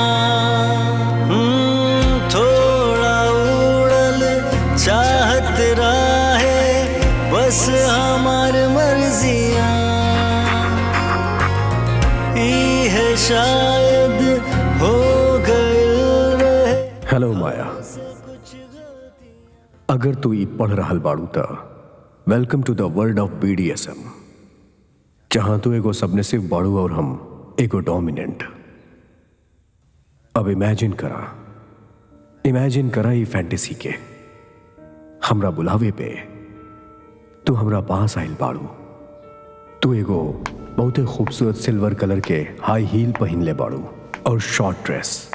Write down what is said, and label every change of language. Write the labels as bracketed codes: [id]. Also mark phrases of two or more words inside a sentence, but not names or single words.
[bho] थोड़ा उड़ल चाहत राहे बस हमार मर्जियां, ई है शायद हो गइल रहे। हेलो माया, अगर तू ई पढ़ रहल बाड़ू त [en] welcome to the world of BDSM, [bho] जहां तू एगो सबमिसिव बाड़ू और हम एगो डोमिनेंट। अब इमेजिन करा ई फैंटेसी के। हमरा बुलावे पे तू हमरा पास आइल बाड़ू। तू एगो बहुते खूबसूरत [en] silver colour [bho] के [en] high heel [bho] पहिन ले बाड़ू और [en] short dress.